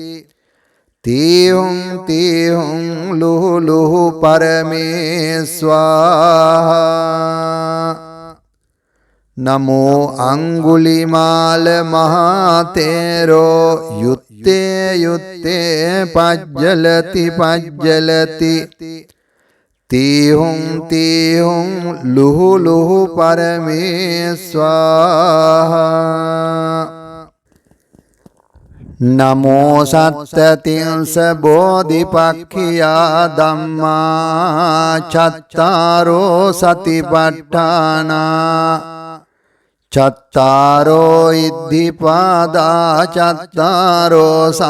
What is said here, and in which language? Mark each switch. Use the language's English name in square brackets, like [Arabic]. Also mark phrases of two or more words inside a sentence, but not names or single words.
[Pali] තීහුම් ලුහු ලුහු පරමේ ස්වාහා නමෝ අංගුලිමාල මහා තේරෝ යුත්තේ යුත්තේ පජ්ජලති පජ්ජලති තීහුම් ලුහු ලුහු පරමේ ස්වාහා නමෝ සත්තතිංස බෝධිපක්ඛියා ධම්මා චත්තාරෝ සතිපට්ඨානා චත්තාරෝ ඉද්ධිපාදා චත්තාරෝ